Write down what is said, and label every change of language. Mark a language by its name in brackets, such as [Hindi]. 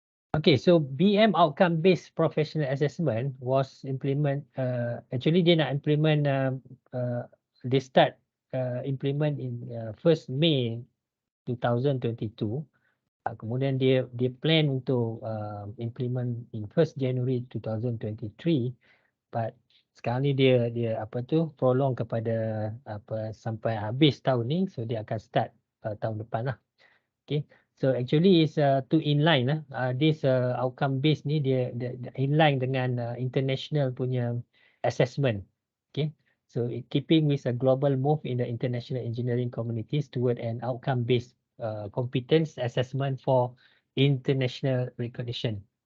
[English] Okay, so BEM Outcome-based Professional Assessment was actually [Malay] dia nak [English] implement they start implement in 1st May 2022. [Malay] Kemudian dia plan untuk [English] implement in 1st January 2023, [Malay] but sekarang ni dia prolong kepada sampai habis tahun ni, so dia akan start tahun depan lah. [English] Okay, so actually is to inline lah. This outcome based ni [Malay] dia inline dengan international punya [English] assessment. Okay, so keeping with a global move in the international engineering communities toward an outcome based competence assessment for international recognition.